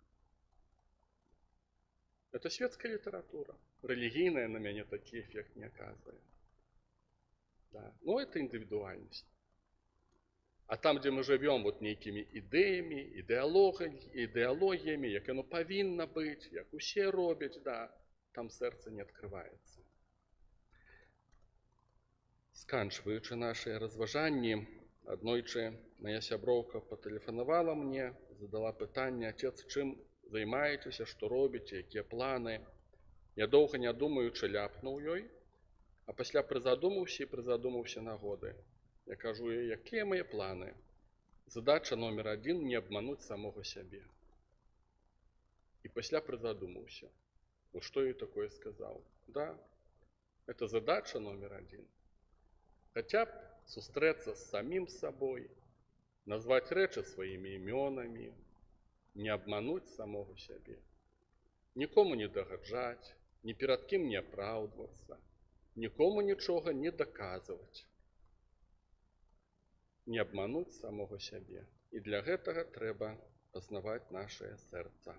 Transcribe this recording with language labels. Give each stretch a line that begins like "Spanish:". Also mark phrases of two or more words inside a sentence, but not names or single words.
Russian: Это светская литература. Религийная на меня такой эффект не оказывает. Да. Но это индивидуальность. А там, где мы живем вот некими идеями, идеологиями, як оно повинно быть, як усе робят, да, там сердце не открывается.
Belarusian: Сканчваючы наши разважанні, аднойчы моя сяброўка патэлефанавала мне, задала пытанне: «Отец, чым займаецеся, што робіце, якія планы?» Я доўга не думаючы ляпнуў ёй, а пасля прызадумаўся на годы. Я кажу ёй, якія мае планы?
Russian: Задача номер 1 – не обмануть самого сябе.
Belarusian: И пасля прызадумаўся.
Russian: Вот что я такое сказал. Да, это задача номер 1.
Belarusian: Хотя б сустрэцца
Russian: с самим собой,
Belarusian: назвать рэчы
Russian: своими именами,
Belarusian: не абмануць
Russian: самого сябе,
Belarusian: нікому не дагаджаць, ні перад кім не апраўдвацца, нікому нічога не даказваць. Не абмануць
Russian: самого сябе.
Belarusian: І для гэтага трэба пазнаваць нашае сэрца.